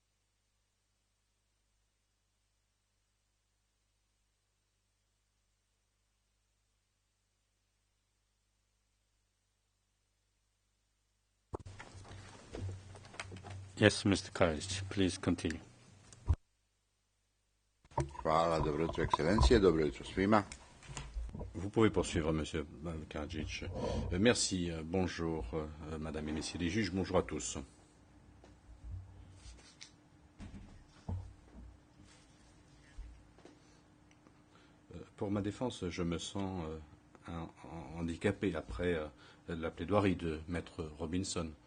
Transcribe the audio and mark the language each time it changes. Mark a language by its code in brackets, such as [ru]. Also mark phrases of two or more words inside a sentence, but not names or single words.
[en] Yes, Mr. Karic, please continue. [sr] Hvala, dobro jutro, ekscelencije, dobro jutro svima. [fr] Vous pouvez poursuivre, Monsieur Karadzic. Merci, bonjour, Madame et Messieurs les juges, bonjour à tous. Pour ma défense, je me sens handicapé après la plaidoirie de Maître Robinson.